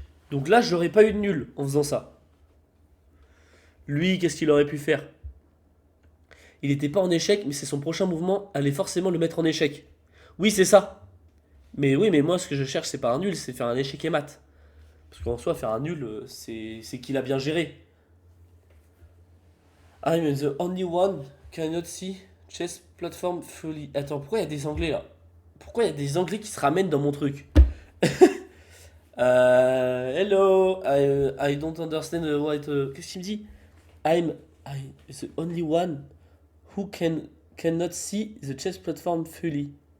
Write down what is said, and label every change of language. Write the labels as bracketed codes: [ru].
[fr] Donc là, j'aurais pas eu de nul en faisant ça. Lui, qu'est-ce qu'il aurait pu faire? Il n'était pas en échec, mais c'est son prochain mouvement allait forcément le mettre en échec. Oui, c'est ça. Mais oui, mais moi, ce que je cherche, c'est pas un nul, c'est faire un échec et mat. Parce qu'en soi, faire un nul, c'est qu'il a bien géré. [en] I'm the only one cannot see chess platform fully. [fr] Attends, pourquoi il y a des anglais là? Pourquoi il y a des anglais qui se ramènent dans mon truc? [en] Hello, I don't understand what. [fr] Qu'est-ce qu'il me dit? [en] I'm the only one who cannot see the chess platform fully.